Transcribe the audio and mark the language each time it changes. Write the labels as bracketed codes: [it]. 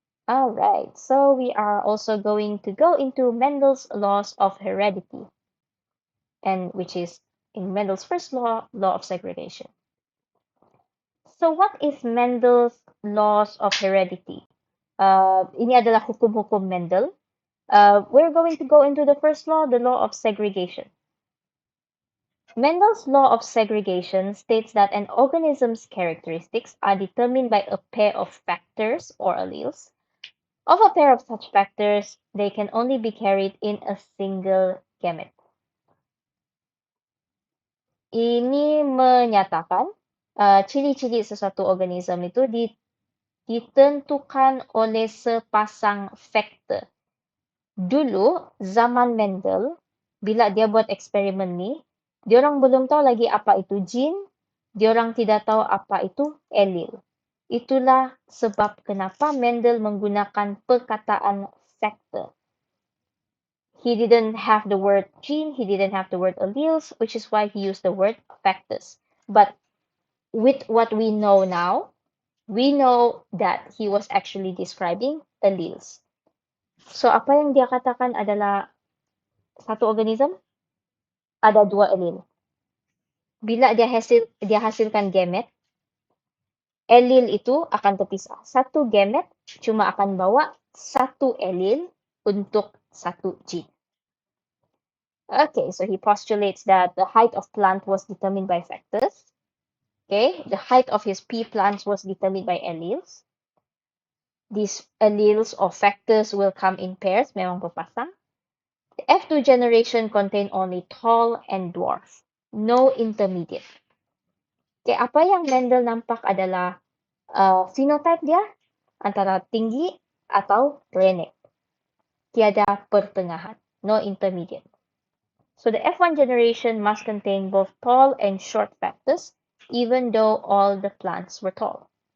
[en] Alright, so we are also going to go into Mendel's laws of heredity, and which is in Mendel's first law of segregation. So what is Mendel's laws of heredity? [ms] Ini adalah hukum-hukum Mendel. [en] We're going to go into the first law, the law of segregation. Mendel's law of segregation states that an organism's characteristics are determined by a pair of factors or alleles. Of a pair of such factors, they can only be carried in a single gamete. [ms] Ini menyatakan ciri-ciri sesuatu organisme itu ditentukan oleh sepasang faktor. Dulu, zaman Mendel, bila dia buat eksperimen ni, diorang belum tahu lagi apa itu gene, diorang tidak tahu apa itu allele. Itulah sebab kenapa Mendel menggunakan perkataan factor. [en] He didn't have the word gene, he didn't have the word alleles, which is why he used the word factors. But with what we know now, we know that he was actually describing alleles. [ms] So, apa yang dia katakan adalah satu organisme ada dua allele. Bila dia hasilkan gamete, allele itu akan terpisah. Satu gamete cuma akan bawa satu allele untuk satu gene. [en] Okay, so he postulates that the height of plant was determined by factors. Okay, the height of his pea plants was determined by alleles. These alleles or factors will come in pairs, [ms] memang berpasang. [en] The F2 generation contain only tall and dwarf, no intermediate. [ms] Okay, apa yang Mendel nampak adalah phenotype dia antara tinggi atau pendek. Tiada pertengahan, [en] no intermediate. So the F1 generation must contain both tall and short factors, even though all the plants were tall.